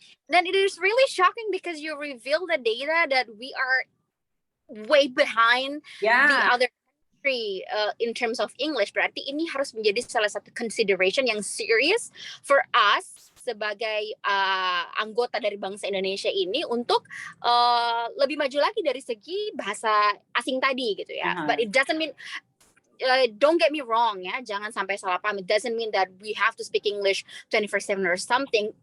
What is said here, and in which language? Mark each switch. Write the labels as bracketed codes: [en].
[en] Then it is really shocking because you reveal the data that we are way behind the other country in terms of English. [id] Berarti ini harus menjadi salah satu consideration yang serious for us sebagai anggota dari bangsa Indonesia ini untuk lebih maju lagi dari segi bahasa asing tadi gitu ya. [en] But it doesn't mean don't get me wrong ya, jangan sampai salah paham. It doesn't mean that we have to speak English 24/7 or something.